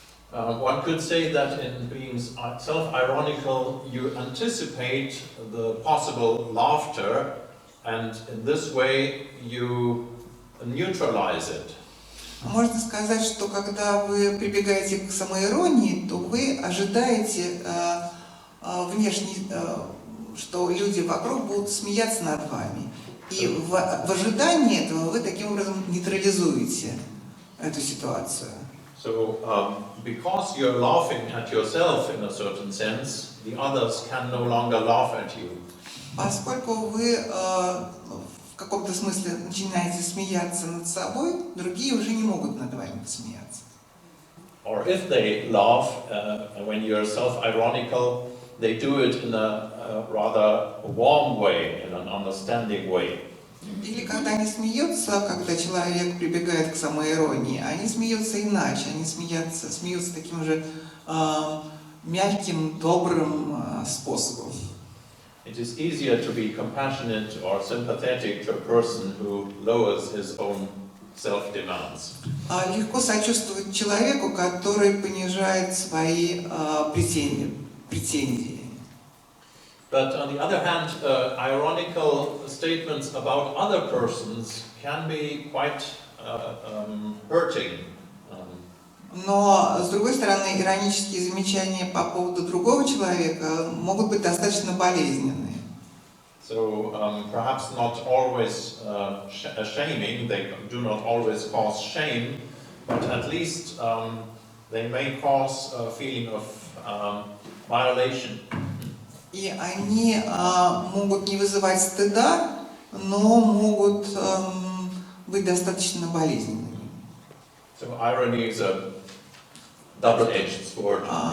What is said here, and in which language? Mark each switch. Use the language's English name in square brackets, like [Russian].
[English] One could say that in being self-ironical, you anticipate the possible laughter, and in this way you neutralize it. [Russian] Можно сказать, что когда вы прибегаете к самоиронии, то вы ожидаете внешне, что люди вокруг будут смеяться над вами. И в ожидании этого вы таким образом нейтрализуете эту ситуацию. [English] So, because you're laughing at yourself in a certain sense, the others can no longer laugh at you. [Russian] Поскольку вы в каком-то смысле начинаете смеяться над собой, другие уже не могут над вами посмеяться. [English] Or if they laugh when you're self-ironical, they do it in a rather warm way, in an understanding way. [Russian] Или когда они смеются, когда человек прибегает к самоиронии, они смеются иначе, они смеются таким же мягким, добрым способом. [English] It is easier to be compassionate or sympathetic to a person who lowers his own self-demands. [Russian] Легко сочувствовать человеку, который понижает свои претензии. [English] But on the other hand, ironical statements about other persons can be quite hurting. [Russian] Но, с другой стороны, иронические замечания по поводу другого человека могут быть достаточно болезненные. [English] So perhaps not always shaming, they do not always cause shame, but at least they may cause a feeling of violation. [Russian] И они могут не вызывать стыда, но могут быть достаточно болезненными. [English] So irony is a double-edged sword.